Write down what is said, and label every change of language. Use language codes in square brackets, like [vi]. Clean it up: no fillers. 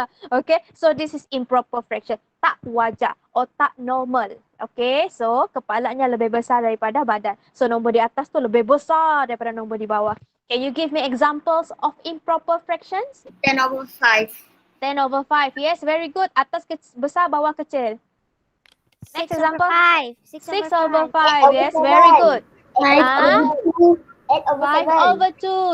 [en] Okay, so this is improper fraction. [ms] Tak wajar or tak normal. Okay, so kepalanya lebih besar daripada badan. So nombor di atas tu lebih besar daripada nombor di bawah. [en] Can you give me examples of improper fractions? 10/5. 10/5. Yes, very good. [ms] Atas besar, bawah kecil. [en] Next example. 6/5. Yes, very good. 5/2.